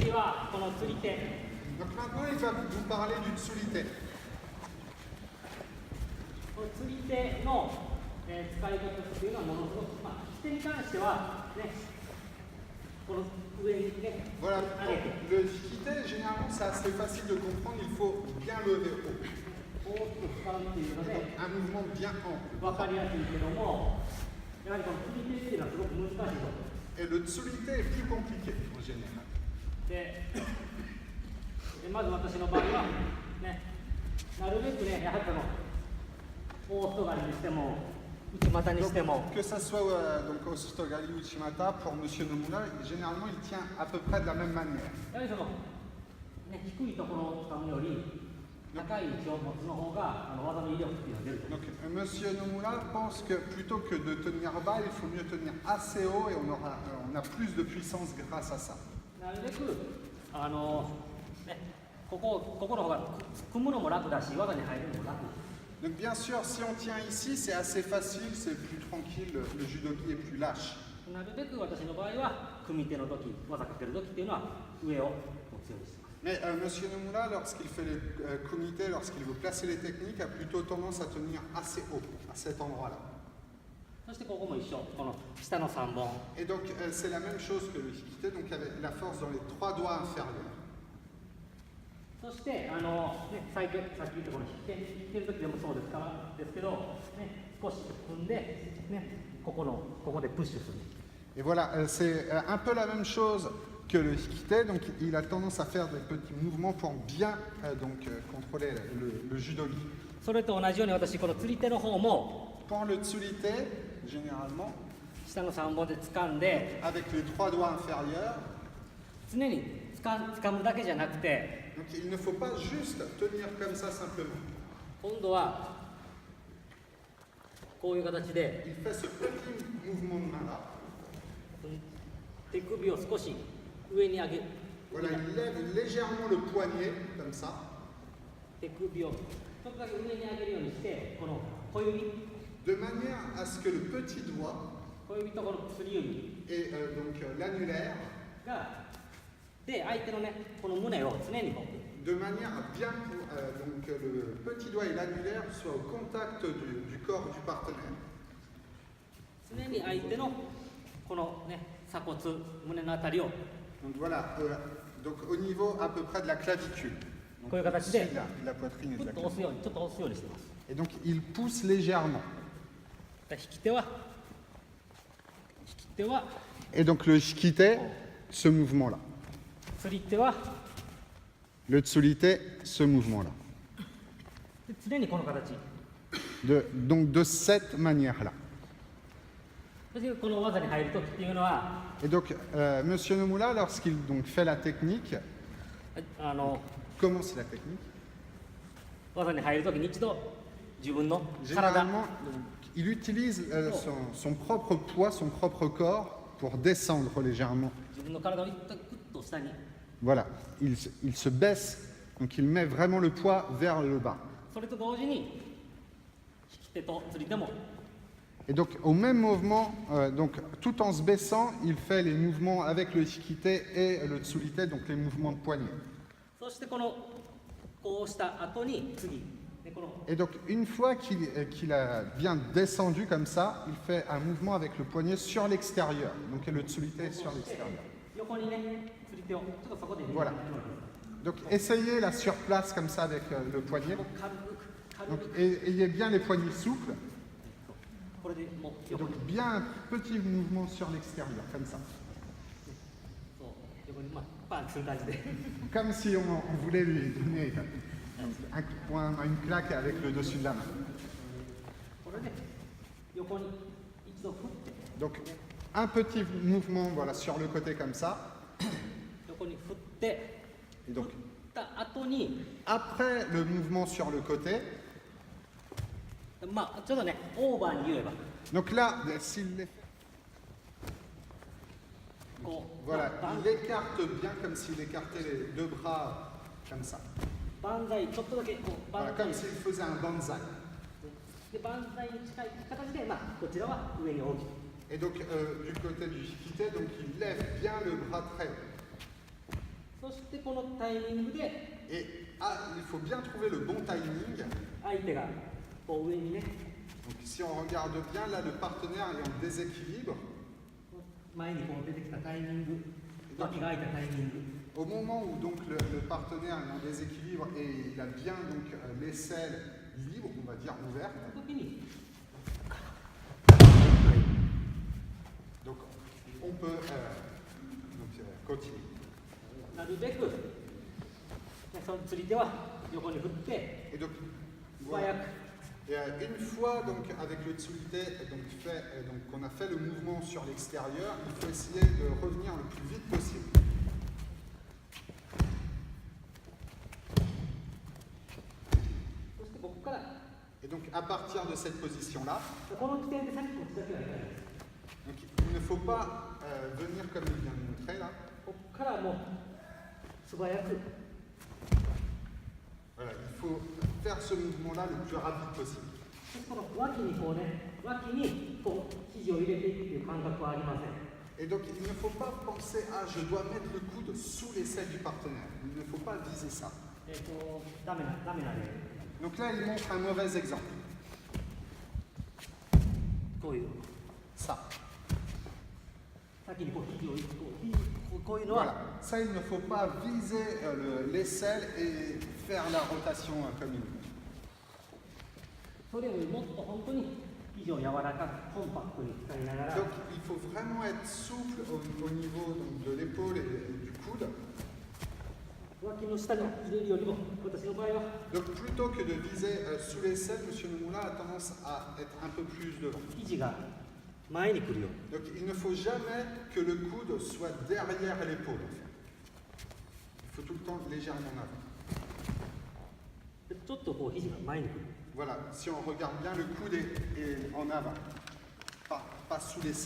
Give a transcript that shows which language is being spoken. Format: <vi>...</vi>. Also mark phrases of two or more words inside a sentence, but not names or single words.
<ja>はこの釣り手</ja> <fr>Donc maintenant, il va vous parler du tsulite.</fr> <ja>この釣り手の、使い方というのはものすごく、引き手に関してはね、この上にね、</ja> <fr>Voilà,</fr> <ja>上げて</ja> <fr>le shikite, généralement, c'est assez facile de comprendre, il faut bien lever haut.</fr> <ja>こう使うっていうので</ja> <fr>Un mouvement bien ample.</fr> <ja>分かりやすいけども、やはりこの釣り手っていうのはすごく難しいと。</ja> <fr>Et le tsulite est plus compliqué en général.</fr> <ja>でまず私の場合はね、なるべくね、やはりこの大外刈りにしても内股にしても</ja> <fr>Que ça soit donc au Sotogali ou Chimata, pour M. Nomura, généralement, il tient à peu près de la même manière.</fr> <ja>やはりその、ね、低いところを掴むより高い位置を持つの方が技の威力っていうのが出ると。</ja> <fr>Donc M. Nomura pense que plutôt que de tenir bas, il faut mieux tenir assez haut et on a plus de puissance grâce à ça.</fr> <ja>なるべくね、ここの方が組むのも楽だし、技に入るのも楽。</ja> <fr>Donc bien sûr, si on tient ici, c'est assez facile, c'est plus tranquille, le judogi est plus lâche.</fr> <ja>なるべく私の場合は組み手の時、技かける時っていうのは上を持つようにしてます。</ja> <fr>Mais M. Nomura, lorsqu'il fait les comités, lorsqu'il veut placer les techniques, a plutôt tendance à tenir assez haut, à cet endroit-là.</fr> <ja>そしてここも一緒、この下の3本。</ja> <fr>Et donc c'est la même chose que le hikite, donc avec la force dans les 3 doigts inférieurs.</fr> <ja>そして、さっき言ったこの引き手の時でもそうですけど、ね、少し踏んで、ね、ここでプッシュする。</ja> <fr>Et voilà, c'est un peu la même chose que le hikite, donc il a tendance à faire des petits mouvements pour bien contrôler le judogi.</fr> <ja>それと同じように私、この釣り手の方も</ja> <fr>Pour le tsulite, généralement,</fr> <ja>下の3本で掴んで、</ja> <fr>avec les 3 doigts inférieurs,</fr> <ja>常に掴むだけじゃなくて、</ja> <fr>donc il ne faut pas juste tenir comme ça simplement.</fr> <ja>今度はこういう形で</ja> <fr>Il fait ce petit mouvement de main-là.</fr> <ja>手首を少し上に上げる。</ja> <fr>Voilà, il lève légèrement le poignet, comme ça.</fr> <ja>手首をちょっとだけ上に上げるようにして、この小指</ja> <fr>De manière à ce que le petit doigt</fr> <ja>小指とこの薬指</ja> <fr>et l'annulaire,</fr> <ja>がで相手のねこの胸を常にこう</ja> <fr>de manière à bien donc le petit doigt et l'annulaire soient au contact du corps du partenaire.</fr> <ja>常に相手のこのね鎖骨胸のあたりを</ja> <fr>Donc voilà, donc au niveau à peu près de la clavicule. Donc,</fr> <ja>こういう形</ja> <fr>ici,</fr> <ja>で</ja> <fr>la poitrine et</fr> <ja>ふ</ja> <fr>de</fr> <ja>っ</ja> <fr>la</fr> <ja>と押す</ja> <fr>clavicule.</fr> <ja>ようにちょっと押すようにしてます。</ja> <fr>Et donc il pousse légèrement.</fr> <ja>引き手は</ja> <fr>Et donc le shikite, ce mouvement-là.</fr> <ja>釣り手は</ja> <fr>Le tsulite, ce mouvement-là.</fr> <ja>常にこの形。</ja> <fr>Donc de cette manière-là.</fr> <ja>そしてこの技に入るときっていうのは</ja> <fr>Et donc M. Nomura, lorsqu'il donc fait la technique, commence la technique,</fr> <ja>技に入るときに一度自分の体</ja> <fr>généralement, il utilise son propre poids, son propre corps pour descendre légèrement.</fr> <ja>自分の体を一回グッと下に</ja> <fr>Voilà, il se baisse, donc il met vraiment le poids vers le bas.</fr> <ja>それと同時に引き手と釣り手も</ja> <fr>Et donc au même mouvement, donc tout en se baissant, il fait les mouvements avec le shikite et le tsulite, donc les mouvements de poignet.</fr> <ja>そしてこうした後に次でこの</ja> <fr>Et donc une fois qu'il a bien descendu comme ça, il fait un mouvement avec le poignet sur l'extérieur, donc le tsulite est sur l'extérieur.</fr> <ja>横にね釣り手をちょっとそこで</ja> <fr>Voilà. Donc essayez la surplace comme ça avec le poignet.</fr> <ja>軽</ja> <fr>Donc</fr> <ja>く</ja> <fr>ayez bien les poignets souples.</fr> <ja>これでもう</ja> <fr>Et</fr> <ja>横</ja> <fr>donc</fr> <ja>に</ja> <fr>bien un petit mouvement sur l'extérieur, comme ça.</fr> <ja>そう横にパンする感じで</ja> <fr>Comme si on voulait lui donner un coup de poing, une claque avec le dessus de la main.</fr> <ja>これで横に一度振って</ja> <fr>Donc un petit mouvement voilà, sur le côté comme ça.</fr> <ja>横に振って</ja> <fr>Et donc</fr> <ja>振った後に</ja> <fr>après le mouvement sur le côté,</fr> <ja>ちょっとねオーバーに言えば</ja> <fr>donc là, s'il les-</fr> <ja>こう</ja> <fr>voilà,</fr> <ja>万</ja> <fr>il écarte bien comme s'il écartait les 2 bras comme ça.</fr> <ja>万歳ちょっとだけこう</ja> <fr>Voilà,</fr> <ja>万歳</ja> <fr>comme s'il faisait un banzai.</fr> <ja>で万歳に近い形でこちらは上に大きく</ja> <fr>Et donc du côté du shikite, donc il lève bien le bras très haut.</fr> <ja>そししてこのタイミングで</ja> <fr>Et il faut bien trouver le bon timing.</fr> <ja>相手がこう上にね</ja> <fr>Donc si on regarde bien, là le partenaire est en déséquilibre.</fr> <ja>前にこう出てきたタイミング脇が開いたタイミング</ja> <fr>Au moment où donc le partenaire est en déséquilibre et il a bien donc l'aisselle libre, on va dire ouverte,</fr> <ja>その時に</ja> <fr>donc on peut continuer.</fr> <ja>なるべくその釣り手は横に振って</ja> <fr>Et donc,</fr> <ja>素</ja> <fr>voilà.</fr> <ja>早く</ja> <fr>Et une fois donc avec le tsulité donc qu'on a fait le mouvement sur l'extérieur, il faut essayer de revenir le plus vite possible.</fr> <ja>そしてここから</ja> <fr>Et donc à partir de cette position-là,</fr> <ja>この時点でさっきの打ちだけはいかないです</ja> <fr>donc, il ne faut pas venir comme il vient de montrer là.</fr> <ja>ここからもう素早く</ja> <fr>Voilà, il faut faire ce mouvement-là le plus rapide possible.</fr> <ja>この脇にこうね脇にこう肘を入れていくという感覚はありません</ja> <fr>Et donc il ne faut pas penser je dois mettre le coude sous l'aisselle du partenaire. Il ne faut pas viser ça.</fr> <ja>ダメな例</ja> <fr>Donc là, il montre un mauvais exemple.</fr> <ja>こういう</ja> <fr>Ça.</fr> <ja>先にこう肘をこういうのは</ja> <fr>Voilà. Ça, il ne faut pas viser l'aisselle et faire la rotation comme il veut.</fr> <ja>それよりもっと本当に肘を柔らかくコンパクトに使いながら</ja> <fr>Donc il faut vraiment être souple au niveau donc, de l'épaule et du coude.</fr> <ja>脇の下に入れるよりも私の場合は</ja> <fr>Donc plutôt que de viser sous l'aisselle, M. Nomura a tendance à être un peu plus devant.</fr> <ja>肘が前に来るよ</ja> <fr>Donc il ne faut jamais que le coude soit derrière l'épaule. En fait. Il faut tout le temps légèrement en avant.</fr> <ja>うにちょっとこう肘が前に来る</ja> <fr>Voilà, si on regarde bien, le coude est en avant, pas sous l'aisselle.</fr>